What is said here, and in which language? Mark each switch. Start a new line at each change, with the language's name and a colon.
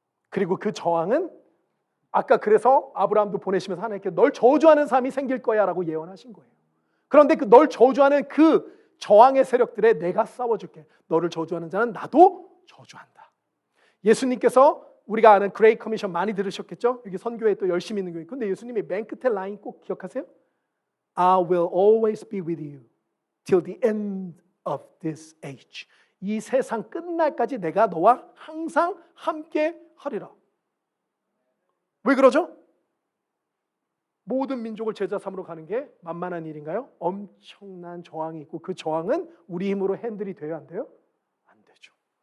Korean: 그리고 그 저항은 아까 그래서 아브라함도 보내시면서 하나님께 널 저주하는 삶이 생길 거야 라고 예언하신 거예요. 그런데 그 널 저주하는 그 저항의 세력들에 내가 싸워줄게. 너를 저주하는 자는 나도 저주한다. 예수님께서 우리가 아는 그레이트 커미션 많이 들으셨겠죠? 여기 선교에 또 열심히 있는 거예요. 근데 예수님이 맨 끝에 라인 꼭 기억하세요?
English: I will always be with you till the end of this age.
Korean: 이 세상 끝날까지 내가 너와 항상 함께 하리라. 왜 그러죠? 모든 민족을 제자 삼으러 가는 게 만만한 일인가요? 엄청난 저항이 있고 그 저항은 우리 힘으로 핸들이 돼야 안 돼요? 안 되죠.